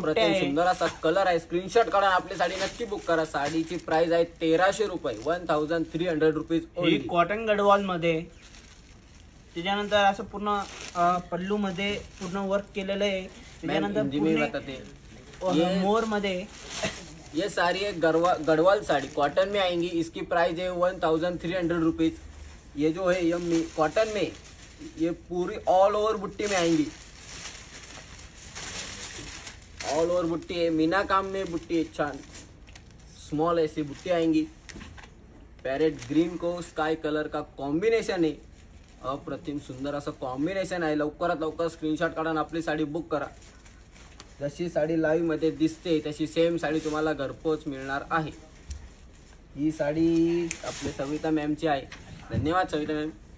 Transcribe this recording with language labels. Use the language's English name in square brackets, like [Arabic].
[Marathi] अप्रतिम आहे. सुंदर असा कलर आहे. स्क्रीनशॉट काढा, आपली साडी नक्की बुक करा. साडीची प्राइस आहे 1300 रुपये, 1300 रुपीज [English] ही ओनली. [Marathi] कॉटन गडवाल मध्ये. त्याच्यानंतर असं पूर्ण पल्लू मध्ये पूर्ण वर्क केलेलं आहे. त्याच्यानंतर [Hindi] हिंदी में बताते. [Marathi] मोर मध्ये [Hindi] ये सारी एक गढ़वाल साड़ी कॉटन में आएंगी. इसकी प्राइस है 1300 रुपीज. ये जो है ये कॉटन में ये पूरी ऑल ओवर बुट्टी में आएंगी. ऑल ओवर बुट्टी है, मीना काम में बुट्टी है. छान स्मॉल ऐसी बुट्टी आएंगी. पैरेट ग्रीन को स्काई कलर का कॉम्बिनेशन है. [Marathi] अप्रतिम सुंदर असं कॉम्बिनेशन आहे. लवकरात लवकर स्क्रीनशॉट काढून आपली साडी बुक करा. जशी साडी लाईव्ह मध्ये दिसते तशी सेम साडी तुम्हाला घरपोच मिळणार आहे. ही साडी आपले सविता मॅमची आहे. धन्यवाद सविता मॅम.